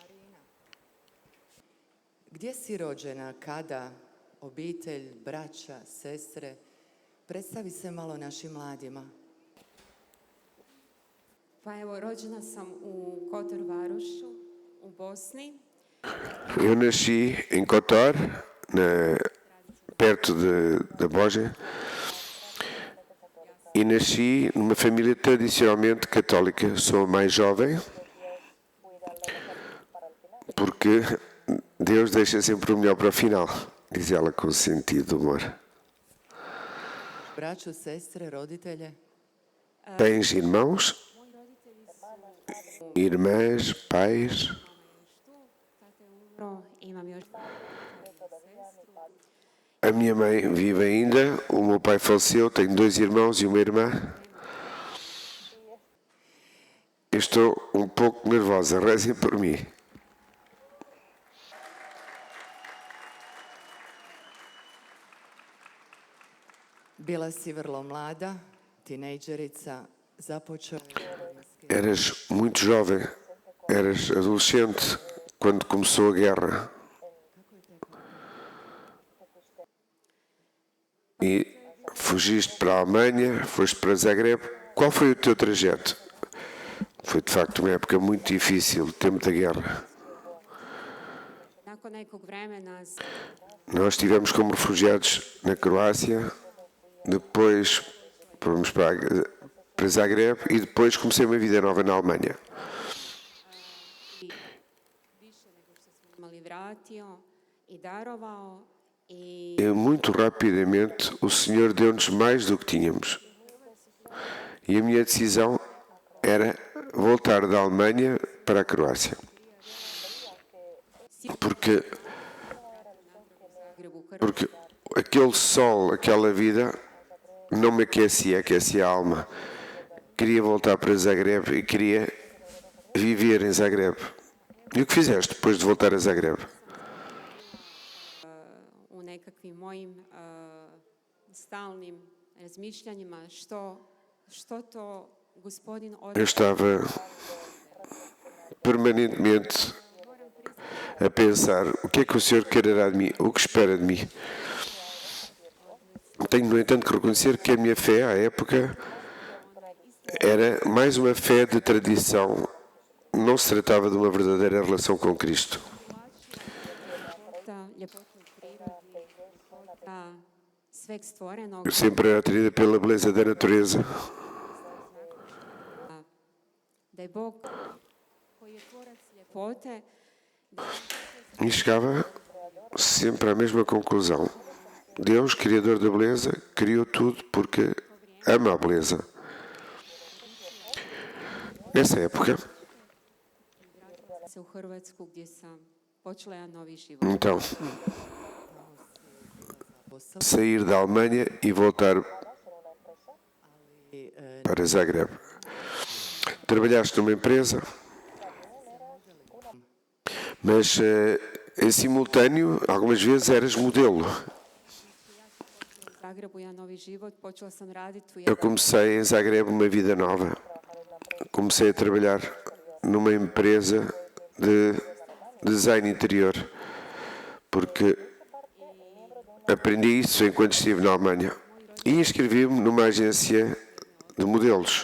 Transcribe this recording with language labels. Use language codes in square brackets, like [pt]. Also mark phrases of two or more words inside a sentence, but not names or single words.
[hr] Gdje si rođena, kada, obitelj, braća, sestre? Predstavi se malo našim mladima. Pa evo, rođena sam u Kotor Varošu, u Bosni. [pt] Eu nasci em Kotor, perto da Bósnia, e nasci numa família tradicionalmente católica. Sou a mais jovem, porque Deus deixa sempre o melhor para o final, diz ela com sentido de humor. [hr] Braću, sestre, roditelje? [pt] Tens irmãos, irmãs, pais? [hr] Imam još [pt] A minha mãe vive ainda, o meu pai faleceu, tenho 2 irmãos e uma irmã. Eu estou um pouco nervosa, rezem por mim. [hr] Bila si vrlo mlada, tinejdžerica, započeo [pt] Eras muito jovem, eras adolescente quando começou a guerra. E fugiste para a Alemanha, foste para Zagreb. Qual foi o teu trajeto? Foi de facto uma época muito difícil, o tempo da guerra. [hr] nakon nekog vremena [pt] Nós estivemos como refugiados na Croácia, depois fomos para Zagreb e depois comecei uma vida nova na Alemanha. [hr] više nego što smo imali vratio i darovao i [pt] E muito rapidamente o Senhor deu-nos mais do que tínhamos. E a minha decisão era voltar da Alemanha para a Croácia. Porque aquele sol, aquela vida, não me aquecia, aquecia a alma. Queria voltar para Zagreb e queria viver em Zagreb. E o que fizeste depois de voltar a Zagreb? [hr] u nekakvim mojim stalnim razmišljanjima što to gospodin [pt] Eu estava permanentemente a pensar o que é que o Senhor quererá de mim, o que espera de mim. Tenho, no entanto, que reconhecer que a minha fé, à época, era mais uma fé de tradição. Não se tratava de uma verdadeira relação com Cristo. [hr] ljepota u prirodi, ljepota sveg stvorenog, [pt] Eu sempre era atraída pela beleza da natureza. [hr] da je Bog koji je tvorac ljepote, [pt] E chegava sempre à mesma conclusão. Deus, Criador da beleza, criou tudo porque ama a beleza. Nessa época, [hr] se u Hrvatsku gdje sam počela jedan novi život. [pt] então, sair da Alemanha e voltar para Zagreb. Trabalhaste numa empresa, mas em simultâneo, algumas vezes eras modelo. [hr] U Zagrebu jedan novi život, počela sam raditi u [pt] Eu comecei em Zagreb uma vida nova. Comecei a trabalhar numa empresa de design interior, porque aprendi isso enquanto estive na Alemanha. E inscrevi-me numa agência de modelos.